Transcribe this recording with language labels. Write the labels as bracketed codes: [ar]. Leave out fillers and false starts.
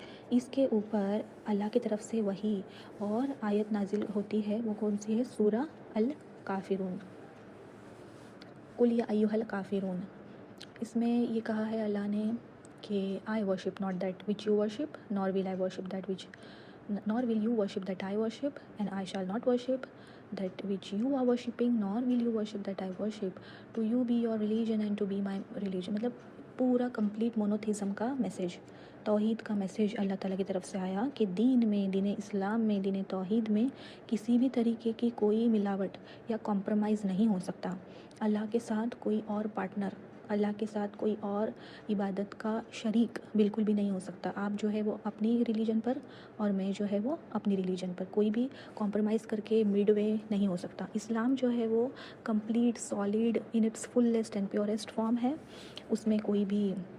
[ur] اس کے اوپر اللہ کی طرف سے وحی اور آیت نازل ہوتی ہے، وہ کون سی ہے؟ سورہ الکافرون، [ar] قل یا ایھا الکافرون۔ [ur] اس میں یہ کہا ہے اللہ نے کہ [en] I worship not that which you worship, nor will I worship that which, nor will you worship that I worship, and I shall not worship that which you are worshipping, nor will you worship that I worship. To you be your religion and to be my religion. [ur] مطلب پورا complete monotheism کا message, توحید کا message اللہ تعالیٰ کی طرف سے آیا کہ دین میں، دین اسلام میں، دین توحید میں کسی بھی طریقے کی کوئی ملاوٹ یا کمپرومائز نہیں ہو سکتا۔ اللہ کے ساتھ کوئی اور پارٹنر، اللہ کے ساتھ کوئی اور عبادت کا شریک بالکل بھی نہیں ہو سکتا۔ آپ جو ہے وہ اپنی ریلیجن پر اور میں جو ہے وہ اپنی ریلیجن پر، کوئی بھی کمپرومائز کر کے مڈ وے نہیں ہو سکتا۔ اسلام جو ہے وہ complete, solid, [en] in its fullest and purest form [ur] ہے، اس میں کوئی بھی